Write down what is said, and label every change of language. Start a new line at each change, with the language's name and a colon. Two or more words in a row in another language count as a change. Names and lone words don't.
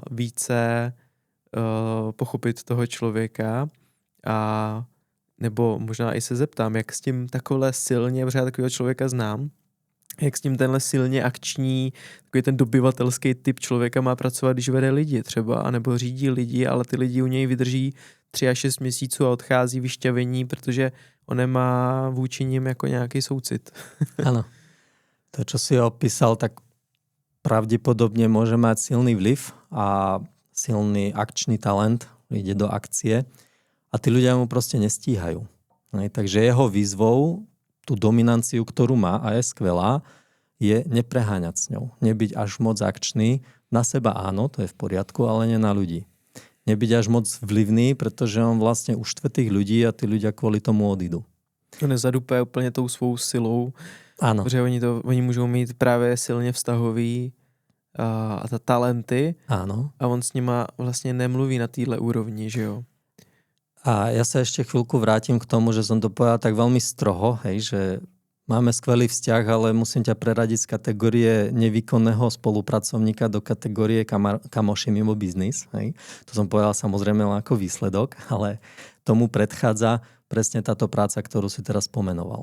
Czech: více pochopit toho člověka a nebo možná i se zeptám, jak s tím takhle silně, protože já takového člověka znám, jak s tím tenhle silně akční, takový ten dobyvatelský typ člověka má pracovat, když vede lidi třeba, anebo řídí lidi, ale ty lidi u něj vydrží 3 až 6 měsíců a odchází vyšťavení, protože on nemá vůči nim jako nějaký soucit.
Slovak: Áno. To, čo si opísal, tak pravdepodobne môže mať silný vliv a silný akčný talent, ide do akcie a tí ľudia mu proste nestíhajú. Takže jeho výzvou tú dominanciu, ktorú má a je skvelá, je nepreháňať s ňou. Nebyť až moc akčný. Na seba áno, to je v poriadku, ale nie na ľudí. Nebyť až moc vlivný, pretože on vlastne uštve tých ľudí a tí ľudia kvôli tomu odídu.
Czech: To nezadupé úplně tou svou silou.
Slovak: Áno.
Czech: Protože oni můžou mít právě silně vztahový a ta talenty.
Slovak: Áno.
Czech: A on s nima vlastně nemluví na téhle úrovni, že jo?
Slovak: A ja sa ešte chvíľku vrátim k tomu, že som to povedal tak veľmi stroho, hej, že máme skvelý vzťah, ale musím ťa preradiť z kategórie nevýkonného spolupracovníka do kategórie kamoši mimo biznis. Hej. To som povedal samozrejme len ako výsledok, ale tomu predchádza presne táto práca, ktorú si teraz pomenoval.